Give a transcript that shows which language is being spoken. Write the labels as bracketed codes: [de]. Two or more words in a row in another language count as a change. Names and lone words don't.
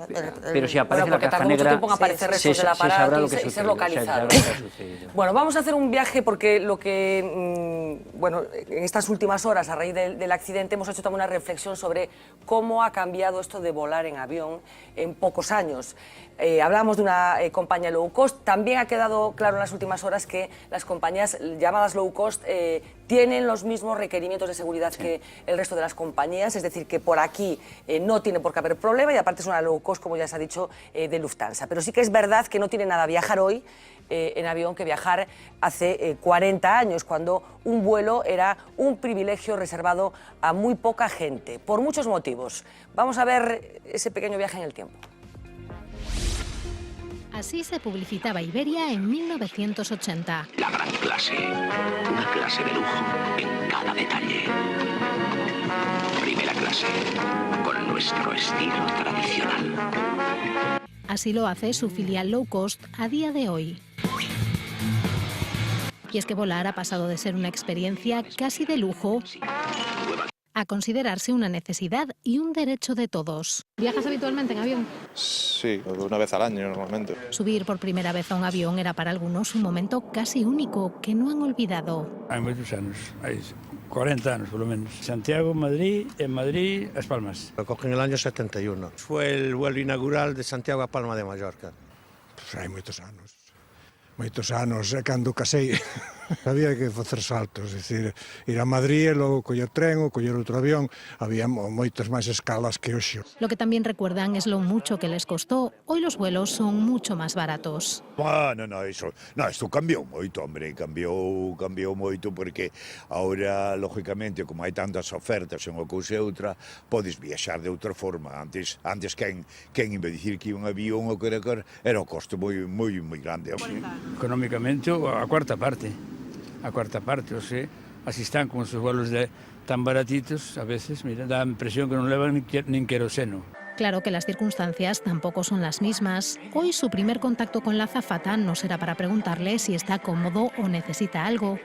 [es] Pero si aparece la caja negra, se sabrá lo que sucede. Ser localizado. Bueno, vamos a hacer un viaje porque lo que, bueno, en estas últimas horas, a raíz del accidente, hemos hecho también una reflexión sobre cómo ha cambiado esto de volar en avión en pocos años. Hablábamos de una compañía low cost. También ha quedado claro en las últimas horas que las compañías llamadas low cost tienen los mismos requerimientos de seguridad que el resto de las compañías, es decir, que por aquí no tiene por qué haber problema y aparte es una low cost, como ya se ha dicho, de Lufthansa. Pero sí que es verdad que no tiene nada viajar hoy en avión que viajar hace 40 años, cuando un vuelo era un privilegio reservado a muy poca gente, por muchos motivos. Vamos a ver ese pequeño viaje en el tiempo. Así se publicitaba Iberia en 1980. La gran clase, una clase de lujo en cada detalle. Primera clase, con nuestro estilo tradicional. Así lo hace su filial low cost a día de hoy. Y es que volar ha pasado de ser una experiencia casi de lujo a considerarse una necesidad y un derecho de todos. ¿Viajas habitualmente en avión? Sí, una vez al año normalmente. Subir por primera vez a un avión era para algunos un momento casi único que no han olvidado. Hay muchos años, hay 40 años por lo menos. Santiago, Madrid, en Madrid, Las Palmas. Lo cogí en el año 71. Fue el vuelo inaugural de Santiago a Palma de Mallorca. [gl] Pues hai moitos anos, cando casei había que facer saltos, é dicir, ir a Madrid e logo coller tren ou coller outro avión, había moitas máis escalas que hoxe. [es] Lo que también recuerdan es lo mucho que les costó. Hoy los vuelos son mucho más baratos. [gl] Isto cambiou moito, hombre, cambiou moito porque ahora, lógicamente, como hai tantas ofertas en unha cousa e outra, podes viaxar de outra forma. Antes quen iba a dicir que un avión ou que era un costo moi grande. [es] Económicamente, [gl] a cuarta parte, o sea, [es] así están con esos vuelos tan baratitos, a veces, mira, da impresión que no llevan ni queroseno. Claro que las circunstancias tampoco son las mismas. Hoy su primer contacto con la azafata no será para preguntarle si está cómodo o necesita algo.